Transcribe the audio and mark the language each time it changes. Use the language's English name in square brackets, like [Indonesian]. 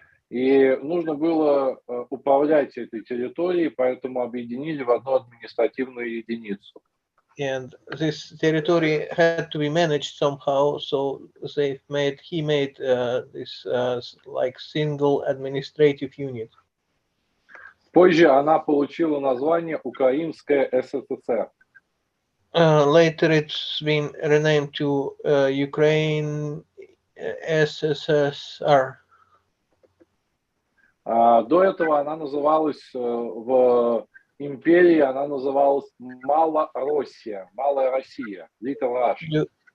[Russian] и нужно было управлять этой территорией, поэтому объединили в одну административную единицу. [English] And this territory had to be managed somehow, so he made this like single administrative unit. [Russian] Позже она получила название Украинская ССР. [English] Later it's been renamed to Ukraine SSSR. [Russian] До этого она называлась в империи, она называлась Малороссия, Малая Россия, [English] Little Russia.